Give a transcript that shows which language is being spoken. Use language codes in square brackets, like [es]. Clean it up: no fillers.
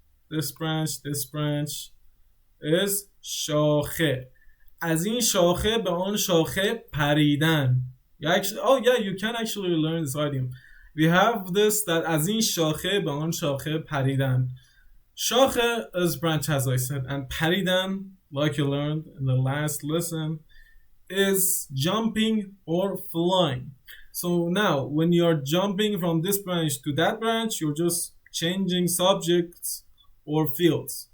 [en] This branch is شاخه. [fa] از این شاخه به آن شاخه پریدن. [en] You can actually learn this idiom. We have this that [fa] از این شاخه به آن شاخه پریدن. [en] شاخه is branch as I said, and پریدن, like you learned in the last lesson, is jumping or flying. So now when you're jumping from this branch to that branch, you're just changing subjects or fields.